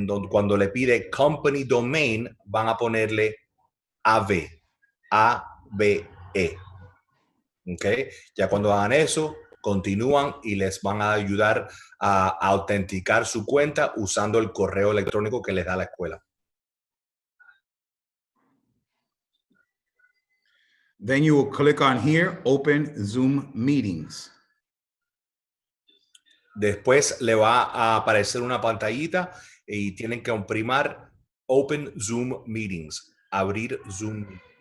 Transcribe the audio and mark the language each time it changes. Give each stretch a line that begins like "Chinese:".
Spanish: Cuando le pide Company Domain, van a ponerle AVE, A-V-E. ¿Okay? Ya cuando hagan eso, continúan y les van a ayudar a autenticar su cuenta usando el correo electrónico que les da la escuela.
English: Then you will click on here, open Zoom meetings.
Spanish: Después le va a aparecer una pantallita y tienen que oprimir Open Zoom Meetings, abrir Zoom.